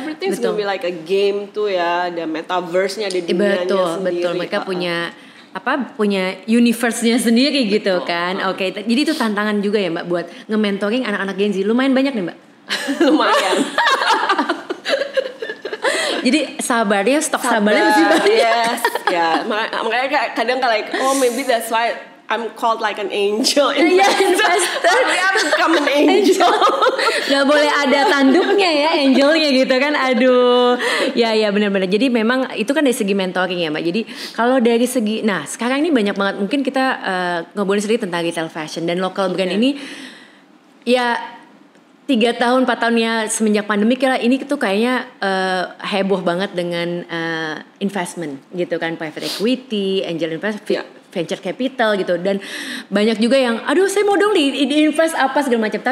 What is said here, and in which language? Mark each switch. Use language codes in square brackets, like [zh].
[en] Everything's gonna be like a game [id] tuh ya, ada metaverse-nya, ada dunianya sendiri. Betul. Mereka punya universe-nya sendiri gitu kan. Oke, jadi itu tantangan juga ya Mbak buat nge-mentoring anak-anak Gen Z. Lumayan banyak nih Mbak. Lumayan. Jadi stok sabarnya masih banyak. [en] Yes, [id] makanya kadang [en] maybe that's why I'm called like an angel investor. We have to become an angel. [id] Gak boleh ada tanduknya ya, angelnya gitu kan. Aduh. Ya benar-benar. Jadi memang itu kan dari segi mentoring ya Mbak. Jadi kalau dari segi, nah sekarang ini banyak banget. Mungkin kita ngobrolin sedikit tentang retail fashion dan local brand ini. Ya 3 tahun 4 tahunnya semenjak pandemi ini tuh kayaknya heboh banget dengan investment gitu kan, private equity, angel investor, venture capital gitu, dan banyak juga yang aduh saya mau dong di invest apa segala macam.